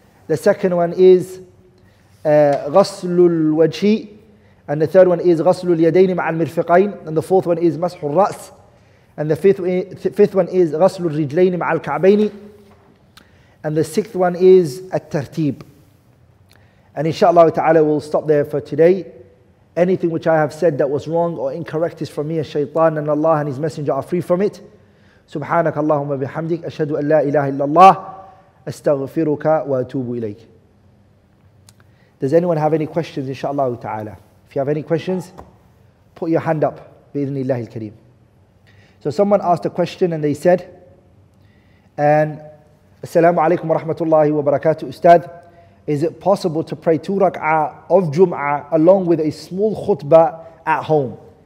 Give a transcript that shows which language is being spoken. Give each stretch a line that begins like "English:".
English: The second one is ghaslul wajhi, and the third one is ghaslul yadayn ma'al mirfiqayn, and the fourth one is mashul ra's, and the fifth one is ghaslul rijlayn ma'al ka'bayn, and the sixth one is at-tartib. And inshallah ta'ala we'll stop there for today. Anything which I have said that was wrong or incorrect is from me, as shaitan and Allah and His Messenger are free from it.
Arabic: سبحانك اللهم بحمدك أشهد أن لا إله إلا الله أستغفرك وأتوب إليك.
English: Does anyone have any questions, inshallah ta'ala? If you have any questions, put your hand up
Arabic: بإذن الله الكريم.
English: So someone asked a question and they said, and Assalamu alaikum wa rahmatullahi wa barakatuh, Ustad, is it possible to pray 2 rak'ah of Jum'ah along with a small khutbah at home?